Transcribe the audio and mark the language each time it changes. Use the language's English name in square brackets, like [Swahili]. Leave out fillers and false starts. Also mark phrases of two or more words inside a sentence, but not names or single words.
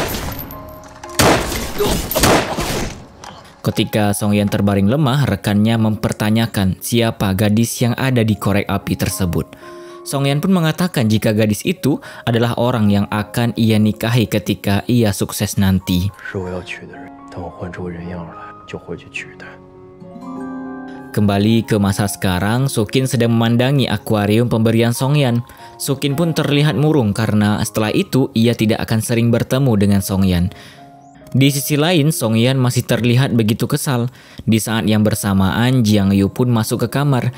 [Indonesian] Ketika Songyan terbaring lemah, rekannya mempertanyakan siapa gadis yang ada di korek api tersebut. Songyan pun mengatakan jika gadis itu adalah orang yang akan ia nikahi ketika ia sukses nanti. [Chinese] 是我要娶的人，等我换出人样来，就回去娶她。 [Indonesian] Kembali ke masa sekarang, Sukin sedang memandangi akuarium pemberian Songyan. Sukin pun terlihat murung karena setelah itu ia tidak akan sering bertemu dengan Songyan. Di sisi lain, Songyan masih terlihat begitu kesal. Di saat yang bersamaan, Jiang Yu pun masuk ke kamar.